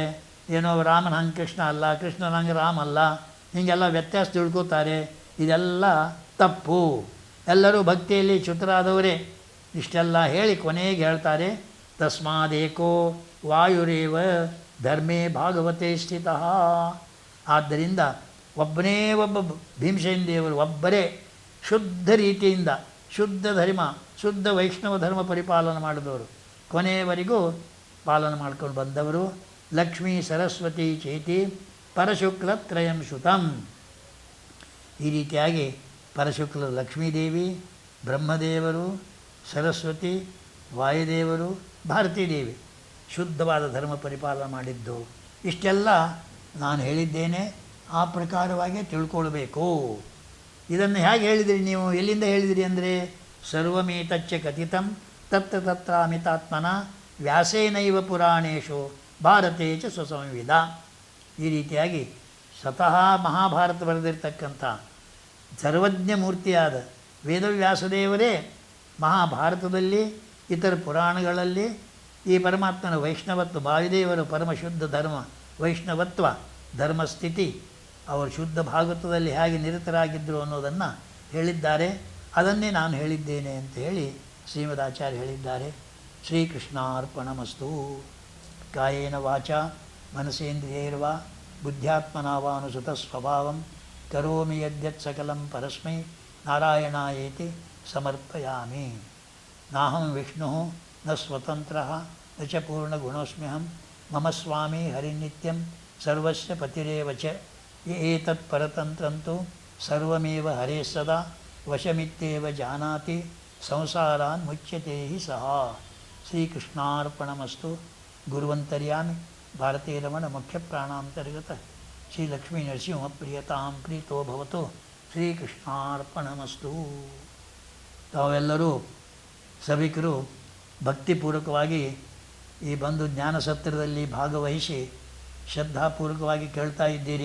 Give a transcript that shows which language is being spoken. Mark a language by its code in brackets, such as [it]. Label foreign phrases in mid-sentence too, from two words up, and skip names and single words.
[kn] ಏನೋ ರಾಮನ ಹಂಗೆ ಕೃಷ್ಣ ಅಲ್ಲ, ಕೃಷ್ಣನ ಹಂಗೆ ರಾಮ ಅಲ್ಲ, ಹೀಗೆಲ್ಲ ವ್ಯತ್ಯಾಸ ತಿಳ್ಕೋತಾರೆ. ಇದೆಲ್ಲ ತಪ್ಪು. ಎಲ್ಲರೂ ಭಕ್ತಿಯಲ್ಲಿ ಚ್ಯುತರಾದವರೇ. ಇಷ್ಟೆಲ್ಲ ಹೇಳಿ ಕೊನೆಗೆ ಹೇಳ್ತಾರೆ, [sa] ತಸ್ಮಾದೇಕೋ ವಾಯುರೇವ ಧರ್ಮೇ ಭಾಗವತೆ ಸ್ಥಿತಃ. [kn] ಆದ್ದರಿಂದ ಒಬ್ಬನೇ ಒಬ್ಬ ಭೀಮಸೇನ ದೇವರು ಒಬ್ಬರೇ ಶುದ್ಧ ರೀತಿಯಿಂದ ಶುದ್ಧ ಧರ್ಮ, ಶುದ್ಧ ವೈಷ್ಣವ ಧರ್ಮ ಪರಿಪಾಲನೆ ಮಾಡಿದವರು, ಕೊನೆಯವರೆಗೂ ಪಾಲನೆ ಮಾಡ್ಕೊಂಡು ಬಂದವರು. [sa] ಲಕ್ಷ್ಮೀ ಸರಸ್ವತಿ ಚೇತಿ ಪರಶುಕ್ಲ ತ್ರಯಂ ಶ್ರುತಂ. [kn] ಈ ರೀತಿಯಾಗಿ ಪರಶುಕ್ಲ ಲಕ್ಷ್ಮೀದೇವಿ, ಬ್ರಹ್ಮದೇವರು, ಸರಸ್ವತಿ, ವಾಯುದೇವರು, ಭಾರತೀದೇವಿ ಶುದ್ಧವಾದ ಧರ್ಮ ಪರಿಪಾಲನೆ ಮಾಡಿದ್ದು. ಇಷ್ಟೆಲ್ಲ ನಾನು ಹೇಳಿದ್ದೇನೆ, ಆ ಪ್ರಕಾರವಾಗಿ ತಿಳ್ಕೊಳ್ಬೇಕು. ಇದನ್ನು ಹೇಗೆ ಹೇಳಿದಿರಿ ನೀವು, ಎಲ್ಲಿಂದ ಹೇಳಿದಿರಿ ಅಂದರೆ [sa] ಸರ್ವಮೇತಚ್ಚ ಕಥಿತಂ ತತ್ರ ತತ್ರ ಅಮಿತಾತ್ಮನ ವ್ಯಾಸೇನೈವ ಪುರಾಣೇಶು ಭಾರತೇ ಚ ಸ್ವಸಂವಿಧ. [kn] ಈ ರೀತಿಯಾಗಿ ಸ್ವತಃ ಮಹಾಭಾರತ ಬರೆದಿರ್ತಕ್ಕಂಥ ಸರ್ವಜ್ಞ ಮೂರ್ತಿಯಾದ ವೇದವ್ಯಾಸದೇವರೇ ಮಹಾಭಾರತದಲ್ಲಿ ಇತರ ಪುರಾಣಗಳಲ್ಲಿ ಈ ಪರಮಾತ್ಮನ ವೈಷ್ಣವತ್ವ, ವಾಯುದೇವರು ಪರಮಶುದ್ಧ ಧರ್ಮ ವೈಷ್ಣವತ್ವ ಧರ್ಮಸ್ಥಿತಿ, ಅವರು ಶುದ್ಧ ಭಾಗವತದಲ್ಲಿ ಹೇಗೆ ನಿರತರಾಗಿದ್ದರು ಅನ್ನೋದನ್ನು ಹೇಳಿದ್ದಾರೆ, ಅದನ್ನೇ ನಾನು ಹೇಳಿದ್ದೇನೆ ಅಂತ ಹೇಳಿ ಶ್ರೀಮದಾಚಾರ್ಯ ಹೇಳಿದ್ದಾರೆ. [sa] ಶ್ರೀಕೃಷ್ಣಾರ್ಪಣಮಸ್ತು. ಕಾಯೇನ ವಾಚ ಮನಸೇಂದ್ರಿಯೈರ್ವಾ ಬುದ್ಧ್ಯಾತ್ಮನಾವಾನುಸುತ ಸ್ವಭಾವಂ ಕರೋಮಿ ಯದ್ಯತ್ ಸಕಲಂ ಪರಸ್ಮೈ ನಾರಾಯಣಾಯೇತಿ ಸಮರ್ಪಯಾಮಿ. ನಾಹಂ ವಿಷ್ಣು ನ ಸ್ವತಂತ್ರ ನ ಚ ಪೂರ್ಣಗುಣೋಸ್ಮ್ಯಹಂ ಮಮ ಸ್ವಾಮಿ ಹರಿನಿತ್ಯಂ ಸರ್ವಸ್ಯ ಪತಿರೇವ ಚ. ಏತತ್ ಪರತಂತ್ರಂತು ಸರ್ವಮೇವ ಹರೇ ಸದಾ ವಶಮಿತ್ಯೇವ ಜಾನಾತಿ ಸಂಸಾರಾನ್ ಮುಚ್ಯತೆ ಹಿ ಸಹ. ಶ್ರೀಕೃಷ್ಣಾರ್ಪಣಮಸ್ತು. ಗುರುವಂತರ್ಯಾಮಿ ಭಾರತೀಯ ರಮಣ ಮುಖ್ಯ ಪ್ರಾಣಾಂತರ್ಗತ ಶ್ರೀ ಲಕ್ಷ್ಮೀ ನರಸಿಂಹ ಪ್ರಿಯತಾಂ ಪ್ರೀತೋ ಭವತು. ಶ್ರೀಕೃಷ್ಣಾರ್ಪಣಮಸ್ತು. [kn] ತಾವೆಲ್ಲರೂ ಸಭಿಕರು ಭಕ್ತಿಪೂರ್ವಕವಾಗಿ ಈ ಬಂದು ಜ್ಞಾನಸತ್ರದಲ್ಲಿ ಭಾಗವಹಿಸಿ ಶ್ರದ್ಧಾಪೂರ್ವಕವಾಗಿ ಕೇಳ್ತಾ ಇದ್ದೀರಿ.